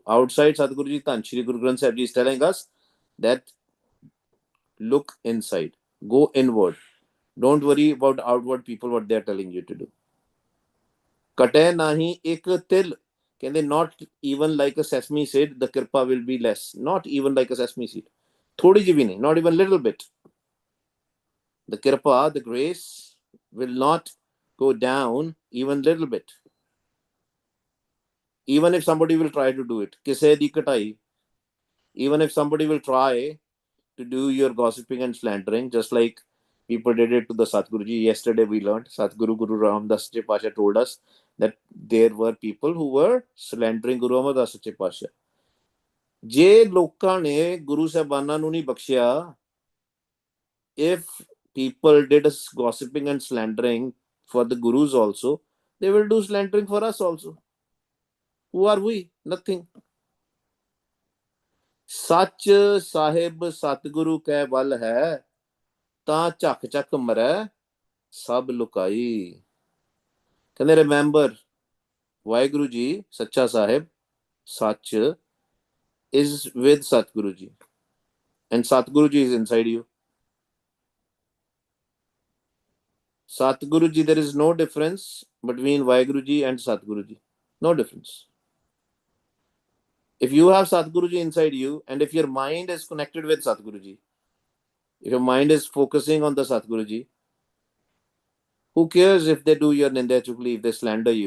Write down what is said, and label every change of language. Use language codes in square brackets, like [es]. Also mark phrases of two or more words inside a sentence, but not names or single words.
[en] Outside Satguruji, Tan Shri Guru Granth Sahib Ji is telling us that look inside. Go inward. Don't worry about outward people, what they are telling you to do. [pa] ਕਟੇ ਨਹੀਂ ਇੱਕ ਤਿਲ. [en] Can they not even like a sesame seed, the kirpa will be less. Not even like a sesame seed. [pa] ਥੋੜ੍ਹੀ ਜੀ ਭੀ ਨਹੀਂ, [en] not even little bit. The kirpa, the grace, will not go down even little bit. Even if somebody will try to do it. [pa] ਕਿਸੇ ਦੀ ਕਟਾਈ. [en] Even if somebody will try to do your gossiping and slandering, just like people did it to the Satguruji. Yesterday we learned, Satguru Guru Ramdas Sache Pasha told us that there were people who were slandering Guru Amardas Sache Pasha. [pa] ਜੇ ਲੋਕਾਂ ਨੇ ਗੁਰੂ ਸਾਹਿਬਾਨਾਂ ਨੂੰ ਨਹੀਂ ਬਖਸ਼ਿਆ, [en] if people did gossiping and slandering for the gurus also, they will do slandering for us also. Who are we? Nothing. [pa] ਸੱਚ ਸਾਹਿਬ ਸਤਿਗੁਰੂ ਕੈ ਵੱਲ ਹੈ ਤਾਂ ਝੱਕ ਝੱਕ ਮਰੈ ਸਭ ਲੁਕਾਈ. [en] ਕਹਿੰਦੇ remember [pa] ਵਾਹਿਗੁਰੂ ਜੀ ਸੱਚਾ ਸਾਹਿਬ [en] ਸੱਚ is with Satguru ji and Satguru ji is inside you. Satguru ji, there is no difference between Vaheguru ji and Satguru ji. No difference. If you have Satguru ji inside you and if your mind is connected with Satguru ji, if your mind is focusing on the Satguru ji, who cares if they do your [pa] ਨਿੰਦਿਆ ਚੁਗਲੀ, [en] if they slander you?